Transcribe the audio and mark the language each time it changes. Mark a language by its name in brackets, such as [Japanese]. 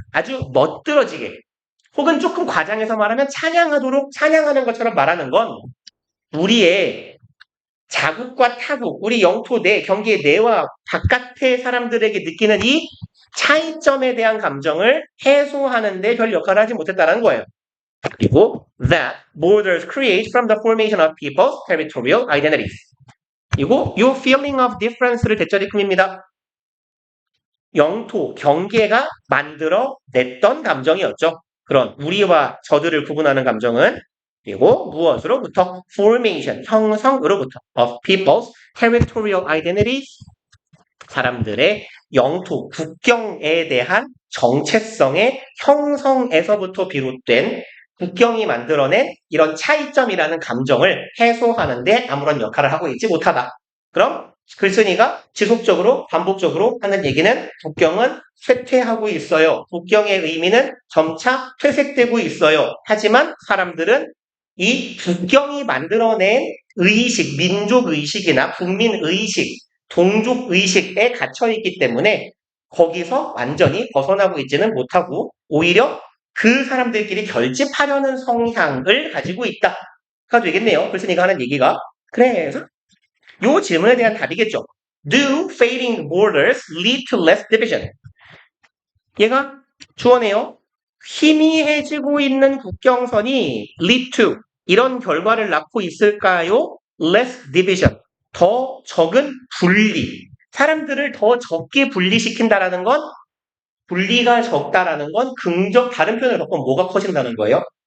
[Korean] 아주 멋들어지게. 혹은 조금 과장해서 말하면 찬양하는 것처럼 말하는 건 우리의 자국과 타국, 우리 영토 내, 경계 내와 바깥의 사람들에게 느끼는 이 차이점에 대한 감정을 해소하는데 별 역할을 하지 못했다는 거예요. 그리고 [English] that borders create from the formation of people's territorial identities. [Korean] 그리고 [English] your feeling of difference를 [Korean] 대절이큼입니다. 영토, 경계가 만들어냈던 감정이었죠. 그런 우리와 저들을 구분하는 감정은 그리고 무엇으로부터? [English] formation, [Korean] 형성으로부터 [English] of people's territorial identities. [Korean] 사람들의 영토, 국경에 대한 정체성의 형성에서부터 비롯된 국경이 만들어낸 이런 차이점이라는 감정을 해소하는데 아무런 역할을 하고 있지 못하다. 그럼 글쓴이가 지속적으로 반복적으로 하는 얘기는 국경은 쇠퇴하고 있어요. 국경의 의미는 점차 퇴색되고 있어요. 하지만 사람들은 이 국경이 만들어낸 의식, 민족의식이나 국민의식, 동족의식에 갇혀있기 때문에 거기서 완전히 벗어나고 있지는 못하고 오히려 그 사람들끼리 결집하려는 성향을 가지고 있다가 되겠네요. 글쓴이가 하는 얘기가. 그래서 이 질문에 대한 답이겠죠. [English] Do fading borders lead to less division? [Korean] 얘가 주어네요. 희미해지고 있는 국경선이 [English] lead to [Korean] 이런 결과를 낳고 있을까요? [English] less division. [Korean] 더 적은 분리. 사람들을 더 적게 분리시킨다라는 건 분리가 적다라는 건 다른 표현을 바꾸면 뭐가 커진다는 거예요?